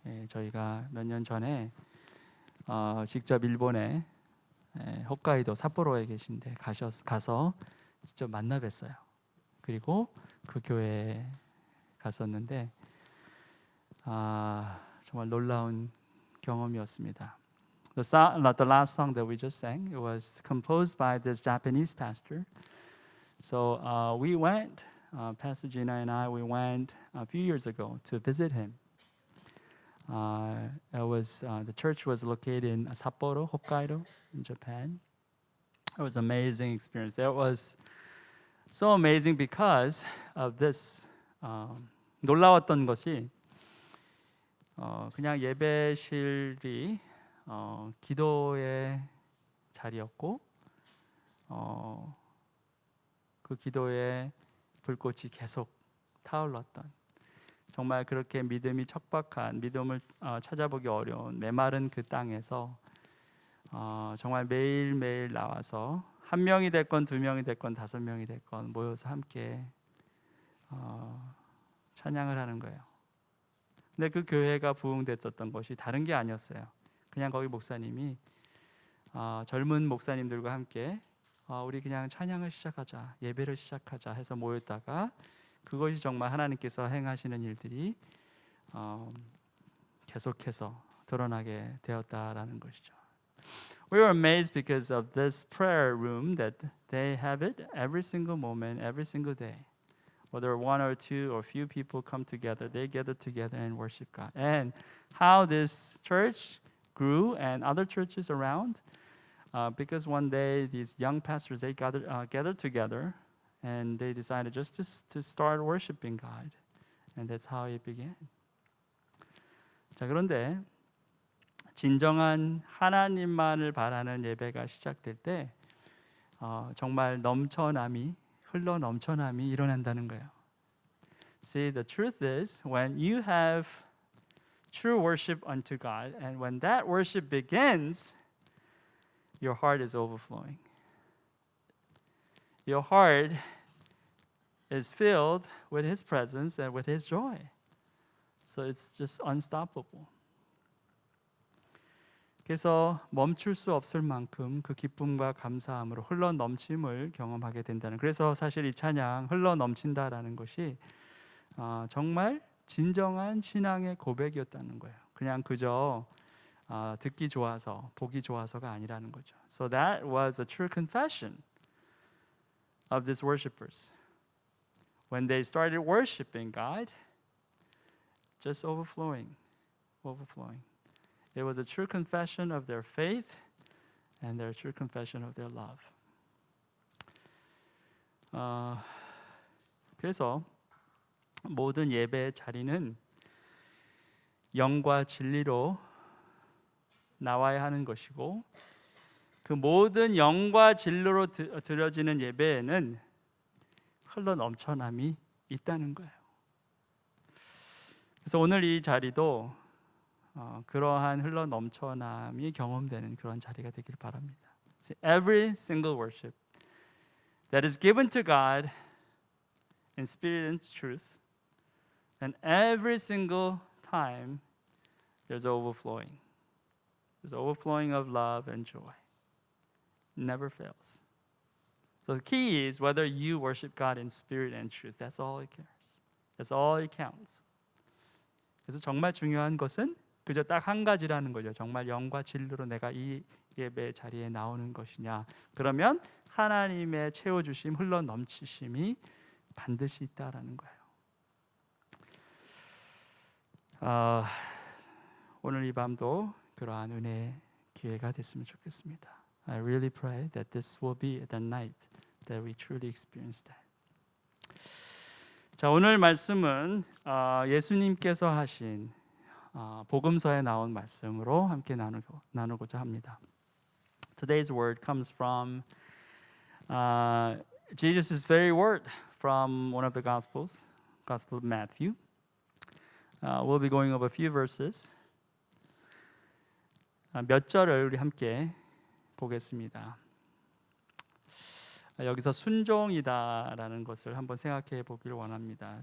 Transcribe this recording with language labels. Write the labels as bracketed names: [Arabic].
[Korean] 저희가 몇 년 전에 직접 일본에 홋카이도 삿포로에 계신데 가서 직접 만나 뵀어요. 그리고 그 교회에 갔었는데 정말 놀라운 경험이었습니다. [English] The last song that we just sang, it was composed by this Japanese pastor. So we went, Pastor Gina and I, we went a few years ago to visit him. The church was located in Sapporo, Hokkaido, in Japan. It was an amazing experience. It was so amazing because of this. [Korean] 놀라웠던 것이 그냥 예배실이 기도의 자리였고 그 기도의 불꽃이 계속 타올랐던, 정말 그렇게 믿음이 척박한, 믿음을 찾아보기 어려운 메마른 그 땅에서 정말 매일매일 나와서 한 명이 됐건 두 명이 됐건 다섯 명이 됐건 모여서 함께 찬양을 하는 거예요. 근데 그 교회가 부흥됐었던 것이 다른 게 아니었어요. 그냥 거기 목사님이 젊은 목사님들과 함께 우리 그냥 찬양을 시작하자, 예배를 시작하자 해서 모였다가 그것이 정말 하나님께서 행하시는 일들이 계속해서 드러나게 되었다라는 것이죠. [English] We were amazed because of this prayer room that they have it every single moment, every single day. Whether one or two or few people come together, they gather together and worship God. And how this church grew and other churches around, because one day these young pastors, they gathered together and they decided just to start worshiping God. And that's how it began. [Korean] 자, 그런데 진정한 하나님만을 바라는 예배가 시작될 때 정말 흘러 넘쳐남이 일어난다는 거예요. [English] See, the truth is, when you have true worship unto God, and when that worship begins, your heart is overflowing. Your heart is filled with His presence and with His joy. So it's just unstoppable. [Korean] 그래서 멈출 수 없을 만큼 그 기쁨과 감사함으로 흘러 넘침을 경험하게 된다는. 그래서 사실 이 찬양 흘러 넘친다라는 것이 정말 진정한 신앙의 고백이었다는 거예요. 그냥 그저 듣기 좋아서 보기 좋아서가 아니라는 거죠. [English] So that was a true confession of these worshipers. When they started worshiping God, just overflowing. It was a true confession of their faith and their true confession of their love. [Korean] 그래서 모든 예배의 자리는 영과 진리로 나와야 하는 것이고, 그 모든 영과 진리로 드려지는 예배에는 흘러 넘쳐남이 있다는 거예요. 그래서 오늘 이 자리도 그러한 흘러 넘쳐남이 경험되는 그런 자리가 되길 바랍니다. [English] See, every single worship that is given to God in spirit and truth, and every single time there's overflowing. There's overflowing of love and joy. It never fails. So the key is whether you worship God in spirit and truth. That's all it cares. That's all it counts. [Korean] 그래서 정말 중요한 것은 그저 딱 한 가지라는 거죠. 정말 영과 진리로 내가 이 예배 자리에 나오는 것이냐. 그러면 하나님의 채워주심, 흘러 넘치심이 반드시 있다라는 거예요. 오늘 이 밤도 그러한 은혜의 기회가 됐으면 좋겠습니다. [English] I really pray that this will be the night that we truly experience that. [Korean] 자, 오늘 말씀은 예수님께서 하신 복음서에 나온 말씀으로 함께 나누고자 합니다. [English] Today's word comes from Jesus' very word from one of the Gospels, Gospel of Matthew. We'll be going over a few verses. [Korean] 몇 절을 우리 함께 보겠습니다. 여기서 순종이다라는 것을 한번 생각해 보기를 원합니다.